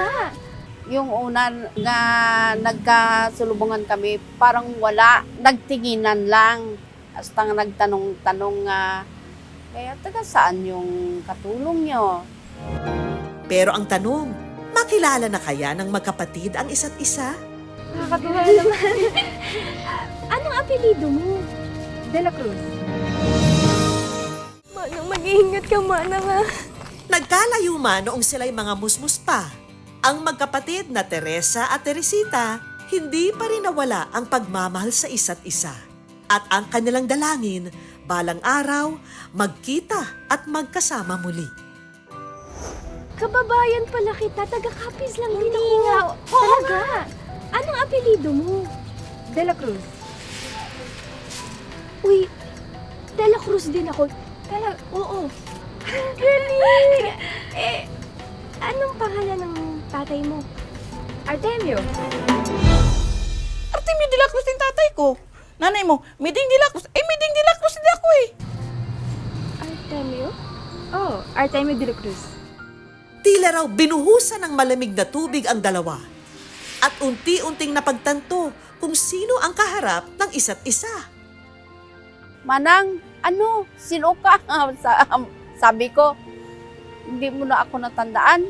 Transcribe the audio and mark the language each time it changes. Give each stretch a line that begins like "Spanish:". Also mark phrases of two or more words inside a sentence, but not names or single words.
Filipino: Yung una nga nagkasulubungan kami, parang wala, nagtinginan lang. Hasta nga nagtanong-tanong nga, kaya taga saan yung katulong nyo? Pero ang tanong, makilala na kaya ng magkapatid ang isa't isa? Nakakatuwa naman. Anong apelido mo? De la Cruz. Manang, mag-iingat ka, Manang, ha? Nagkalayo man noong sila'y mga musmus pa. Ang magkapatid na Teresa at Teresita, hindi pa rin nawala ang pagmamahal sa isa't isa. At ang kanilang dalangin, balang araw, magkita at magkasama muli. Kababayan pala kita. Taga Capiz lang din ako. Talaga? Anong apelido mo? De la Cruz. Uy, De La Cruz din ako. Oo. Galing! Anong pangalan ng tatay mo? Artemio. Artemio de la Cruz yung tatay ko. Nanay mo, Miding de la Cruz. Miding de la Cruz hindi ako eh. Artemio? Oh, Artemio de la Cruz. Tila raw binuhusan ng malamig na tubig ang dalawa. At unti-unting napagtanto kung sino ang kaharap ng isa't isa. Manang, sino ka? Sabi ko, hindi mo na ako natandaan.